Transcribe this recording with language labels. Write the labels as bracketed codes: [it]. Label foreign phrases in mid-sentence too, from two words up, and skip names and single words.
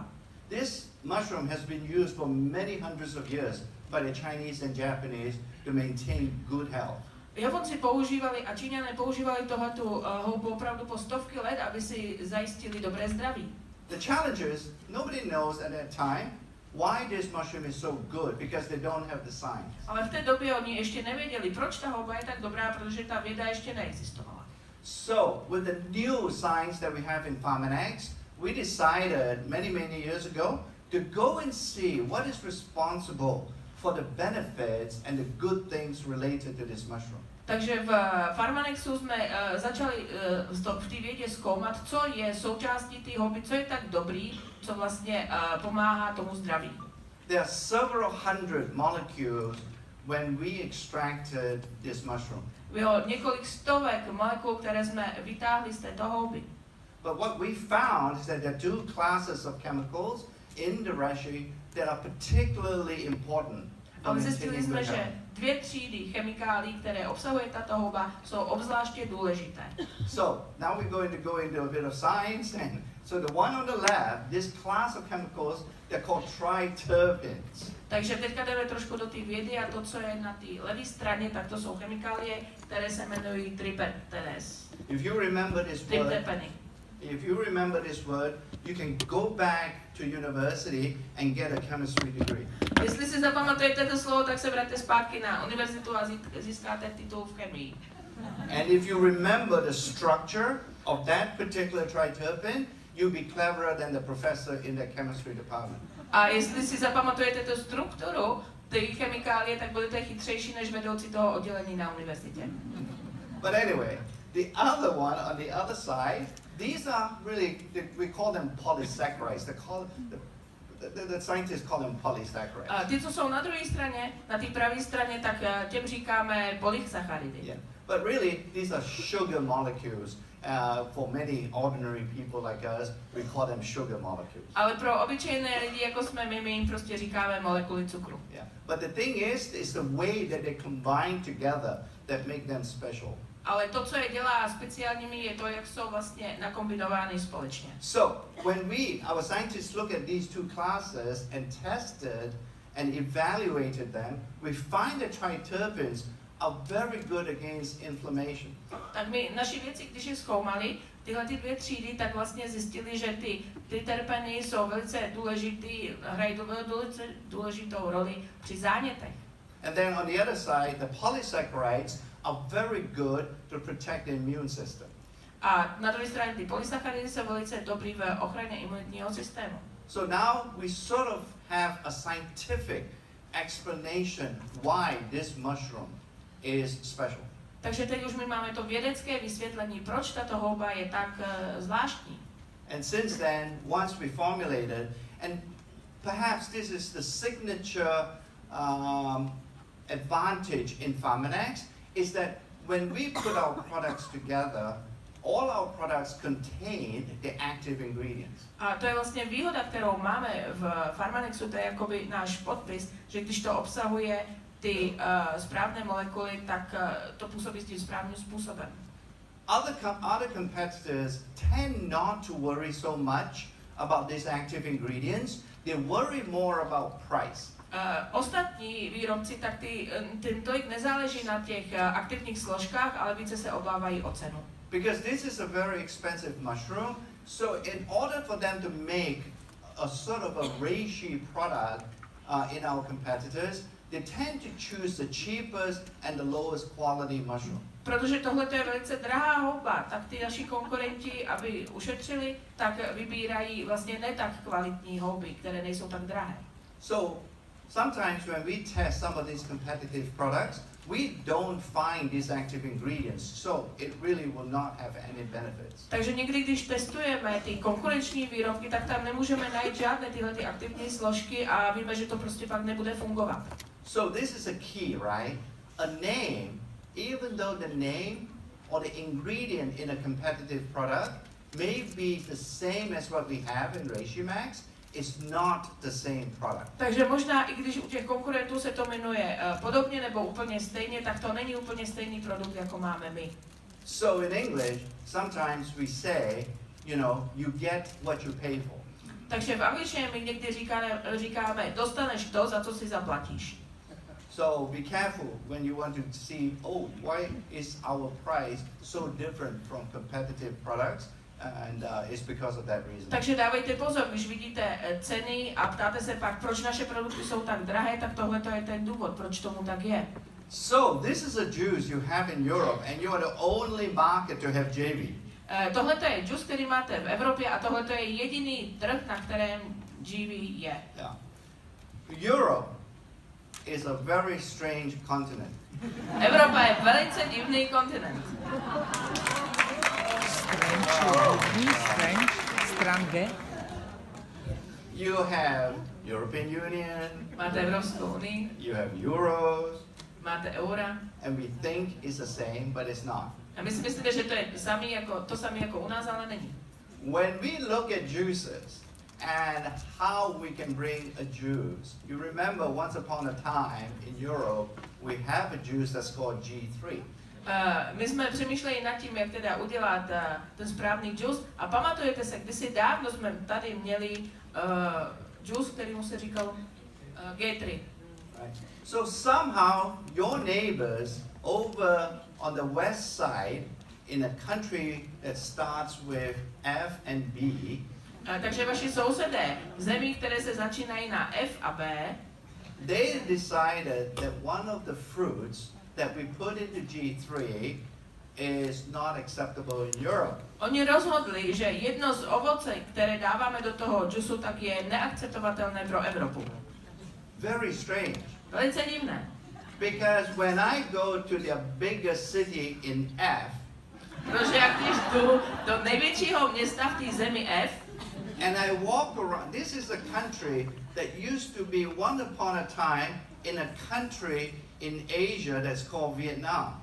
[en] This mushroom has been used for many hundreds of years by the Chinese and Japanese to maintain good health. [cs] Japonci používali a Číňané používali tohletu houbu opravdu po stovky let, aby si zajistili dobré zdraví. [en] The challenge is, nobody knows at that time why this mushroom is so good, because they don't have the science. [cs] Ale v té době oni ještě nevěděli, proč ta houba je tak dobrá, protože ta věda ještě neexistovala. [en] So, with the new science that we have in Pharmanex, we decided many years ago to go and see what is responsible for the benefits and the good things related to this mushroom. [cs] Takže v Pharmanexu jsme začali v té vědě zkoumat, co je součástí té houby, co je tak dobrý, co vlastně pomáhá tomu zdraví. [en] There are several hundred molecules when we extracted this mushroom. [cs] Bylo několik stovek molekul, které jsme vytáhli z této houby. [en] But what we found is that there are two classes of chemicals in the reishi that are particularly important. [cs] Ale zjistili jsme, že dvě třídy chemikálií, které obsahuje tato houba, jsou obzvláště důležité. [en] So now we're going to go into a bit of science. And so the one on the left, this class of chemicals, they're called triterpenes. [cs] Takže teďka jdeme trošku do té vědy a to, co je na té levé straně, tak to jsou chemikálie, které se jmenují triterpenes. [en] If you remember this word, you can go back to university and get a chemistry degree. [cs] Jestli si zapamatujete to slovo, tak se vraťte zpátky na univerzitu a získáte titul v chemii. [en] And if you remember the structure of that particular triterpene, you'll be cleverer than the professor in the chemistry department. [cs] A jestli si zapamatujete tu strukturu té chemikálie, tak budete chytřejší než vedoucí toho oddělení na univerzitě. [en] But anyway, the other one on the other side, these are really, we call them polysaccharides. The scientists call them polysaccharides. [cs] A ty, co jsou na druhé straně, na té pravé straně, tak těm říkáme polysacharidy. [en] Yeah. But really, these are sugar molecules. For many ordinary people like us, we call them sugar molecules. [cs] Ale pro obyčejné lidi, jako jsme my jim prostě říkáme molekuly cukru. [en] Yeah. But the thing is the way that they combine together that make them special. [cs] Ale to, co je dělá speciálními, je to, jak jsou vlastně nakombinovány společně. [en] So, when our scientists look at these two classes and tested and evaluated them, we find that triterpenes are very good against inflammation. [cs] Tak my, naši vědci, když je zkoumali, tyhle ty dvě třídy, tak vlastně zjistili, že ty terpeny jsou velice důležitý, hrají velice důležitou roli při zánětech. [en] And then on the other side, the polysaccharides are very good to protect the immune system. [cs] A na druhé straně ty polysacharidy jsou velice dobrý v ochraně imunitního systému. [en] So now we sort of have a scientific explanation why this mushroom is special. [cs] Takže teď už my máme to vědecké vysvětlení, proč tato houba je tak zvláštní. [en] And since then, once we formulated, and perhaps this is the signature advantage in Pharmanex, is that when we put our products together, all our products contain the active ingredients. [cs] A to je vlastně výhoda, kterou máme v Pharmanexu, to je jakoby náš podpis, že když to obsahuje ty správné molekuly, tak to působí s tím správným způsobem. [en] Other competitors tend not to worry so much about these active ingredients. They worry more about price. [cs] Ostatní výrobci, tak tím tolik nezáleží na těch aktivních složkách, ale více se obávají o cenu. [en] Because this is a very expensive mushroom, so in order for them to make a sort of a reishi product in our competitors, they tend to choose the cheapest and the lowest quality mushroom. [cs] Protože tohle je velice drahá houba, tak ty naši konkurenti, aby ušetřili, tak vybírají vlastně ne tak kvalitní houby, které nejsou tak drahé. [en] So sometimes when we test some of these competitive products, we don't find these active ingredients, so it really will not have any benefits. [cs] Takže někdy, když testujeme ty konkurenční výrobky, tak tam nemůžeme najít žádné tyhle ty aktivní složky a víme, že to prostě pak nebude fungovat. [en] So this is a key, right? A name, even though the name or the ingredient in a competitive product may be the same as what we have in Reishi Max, is not the same product. [cs] Takže možná i když u těch konkurentů se to jmenuje podobně nebo úplně stejně, tak to není úplně stejný produkt, jako máme my. [en] So in English, sometimes we say, you get what you pay for. [cs] Takže v angličtině my někdy říkáme, dostaneš to, za co si zaplatíš. [en] So be careful when you want to see, why is our price so different from competitive products? And it's because of that reason. [cs] Takže dávejte pozor, když vidíte ceny a ptáte se pak, proč naše produkty jsou tak drahé, tak tohle je ten důvod, proč tomu tak je. [en] So this is a juice you have in Europe, and you are the only market to have JV. [cs] Tohle je juice, který máte v Evropě, a tohle je jediný trh, na kterém GV je. [en] Yeah. Europe is a very strange continent. [cs] Evropa je velice divný kontinent. [en] Strange. You have European Union, [cs] Máte Evropskou unii, [en] you have euros, [cs] máte eura. [en] and we think it's the same, but it's not. [cs] A my si myslíme, že to je to samé jako u nás, ale není. [en] When we look at juices and how we can bring a juice, you remember once upon a time in Europe, we have a juice that's called G3. [cs] My jsme přemýšleli nad tím, jak teda udělat ten správný juice, a pamatujete se, kdysi dávno jsme tady měli juice, kterýmu se říkal G3. [en] Right. So somehow your neighbors over on the west side in a country that starts with F and B, [cs] Takže vaši sousedé v zemích, které se začínají na F a B, [en] they decided that one of the fruits that we put into G3 is not acceptable in Europe. [cs] Oni rozhodli, že jedno z ovoce, které dáváme do toho džusu, tak je neakceptovatelné pro Evropu. [en] Very strange. [cs] Velice divné. [en] Because when I go to the biggest city in F, [cs] Protože jak když jdu do největšího města v té zemi F, [en] and I walk around, this is a country that used to be one upon a time in a country in Asia that's called Vietnam.